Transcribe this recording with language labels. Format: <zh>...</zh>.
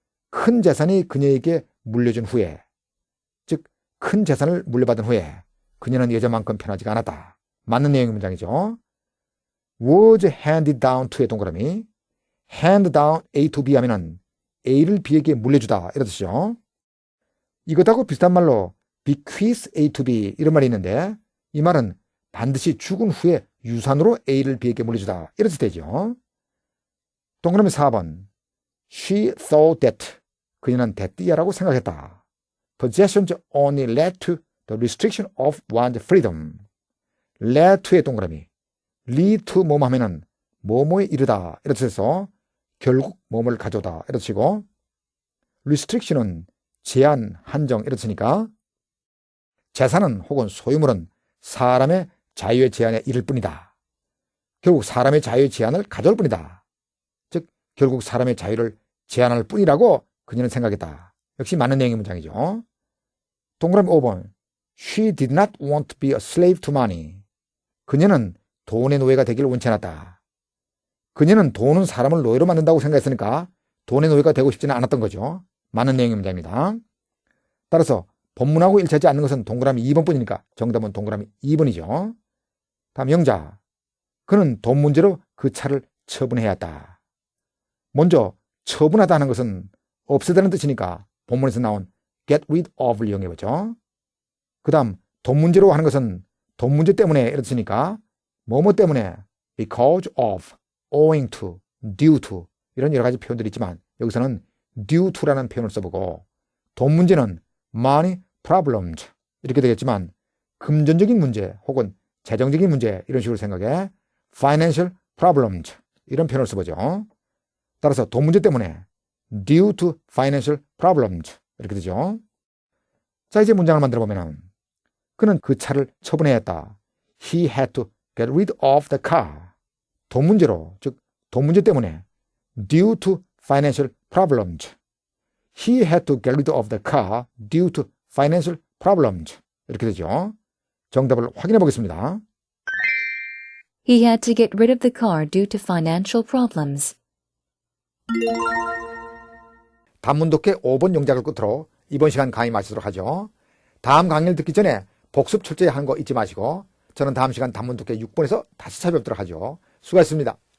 <ko>큰 재산이 그녀에게 물려준 후에, 즉 큰 재산을 물려받은 후에 그녀는 예전만큼 편하지가 않았다. 맞는 내용의 문장이죠.</ko> <en>was handed down to</en> <ko>의 동그라미.</ko> <en>hand down A to B</en> <ko>하면은 A를 B에게 물려주다 이런 뜻이죠. 이것하고 비슷한 말로</ko> <en>bequeath A to B</en> <ko>이런 말이 있는데 이 말은 반드시 죽은 후에 유산으로 A를 B에게 물려주다 이런 뜻이 되죠. 동그라미 4번.</ko> <en>She thought that</en> <ko>그녀는 대띠야라고 생각했다.</ko> <en>Possessions only led to the restriction of one's freedom. led to</en> <ko>의 동그라미.</ko> <en>lead to</en> <ko>뭐뭐 하면은 뭐뭐에 이르다 이런 뜻에서 결국 뭐뭐를 가져오다 이런 뜻이고 restriction은 제한, 한정 이런 뜻이니까 재산은 혹은 소유물은 사람의 자유의 제한에 이를 뿐이다. 결국 사람의 자유의 제한을 가져올 뿐이다. 즉 결국 사람의 자유를 제한할 뿐이라고 그녀는 생각했다. 역시 맞는 내용의 문장이죠. 동그라미 5번.</ko> <en>She did not want to be a slave to money.</en> <ko>그녀는 돈의 노예가 되기를 원치 않았다. 그녀는 돈은 사람을 노예로 만든다고 생각했으니까 돈의 노예가 되고 싶지는 않았던 거죠. 맞는 내용의 문장입니다. 따라서 본문하고 일치하지 않는 것은 동그라미 2번 뿐이니까 정답은 동그라미 2번이죠. 다음 영자. 그는 돈 문제로 그 차를 처분해야 했다. 먼저 처분하다 는 것은 없애다는 뜻이니까 본문에서 나온</ko> <en>get rid of</en> <ko>를 이용해보죠. 그 다음 돈 문제로 하는 것은 돈 문제 때문에 이런 뜻이니까 뭐뭐 때문에</ko> <en>because of, owing to, due to</en> <ko>이런 여러 가지 표현들이 있지만 여기서는 due to라는 표현을 써보고 돈 문제는</ko> <en>money problems</en> <ko>이렇게 되겠지만 금전적인 문제 혹은 재정적인 문제 이런 식으로 생각해</ko> <en>financial problems</en> <ko>이런 표현을 써보죠. 따라서 돈 문제 때문에</ko> <en>due to financial problems</en> <ko>이렇게 되죠. 자 이제 문장을 만들어 보면 그는 그 차를 처분해야 했다.</ko> <en>He had to get rid of the car.</en> <ko>돈 문제로 즉 돈 문제 때문에</ko> <en>due to financial problems. He had to get rid of the car due to financial problems.</en> <ko>이렇게 되죠. 정답을 확인해 보겠습니다.</ko> <en>He had to get rid of the car due to financial problems.</en> <ko>단문독해 5번 영작을 끝으로 이번 시간 강의 마치도록 하죠. 다음 강의를 듣기 전에 복습 철저히 하는 거 잊지 마시고 저는 다음 시간 단문독해 6번에서 다시 찾아뵙도록 하죠. 수고하셨습니다.</ko>